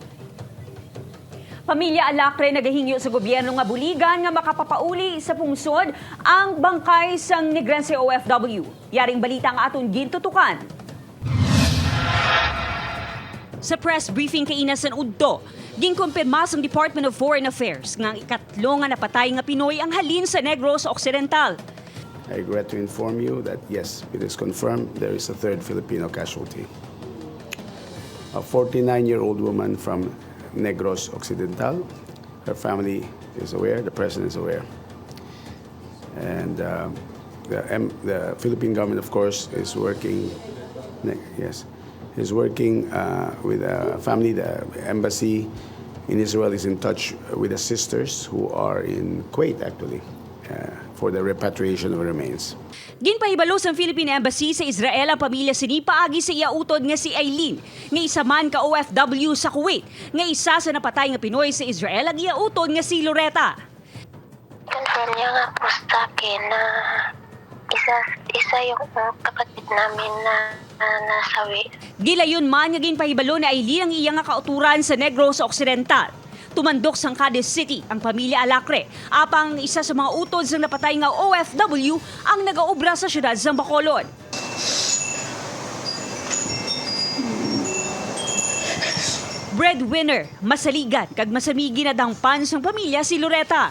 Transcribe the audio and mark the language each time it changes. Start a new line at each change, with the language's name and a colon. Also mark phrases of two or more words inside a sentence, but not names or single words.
Hiligaynon: Pamilya Alacre nagahingyo sa gobyerno nga buligan nga makapapauli sa pungsod ang bangkay sang Negrense OFW. Yaring balita nga aton gintutukan. Sa press briefing kay Inasan Udto, ginkumpirma sang Department of Foreign Affairs nga ikatlo nga napatay nga Pinoy ang halin sa Negros Occidental.
English: I regret to inform you that yes, it is confirmed there is a third Filipino casualty. A 49-year-old woman from Negros Occidental. Her family is aware, the president is aware. And the Philippine government, of course, is working, with the family. The embassy in Israel is in touch with the sisters who are in Kuwait, actually, for the repatriation of remains.
Hiligaynon: Ginpahibalo sa Philippine Embassy sa Israel ang pamilya sini paagi sa iautod nga si Eileen, nga isa man ka OFW sa Kuwait, nga isa sa napatay nga Pinoy sa Israel ag iautod nga si Loretta.
Filipino: Confirm niya nga po sa akin na isa yung kapatid namin na nasawi.
Hiligaynon: Gilayon man nga ginpahibalo ni Eileen ang iya nga kauturan sa Negros Occidental. Tumandok sang Cadiz City ang pamilya Alacre, apang isa sa mga utod sang napatay nga OFW ang nagaobra sa syudad sang Bacolod. Breadwinner, masaligan, kag masamigi na dangpan sang pamilya si Loretta.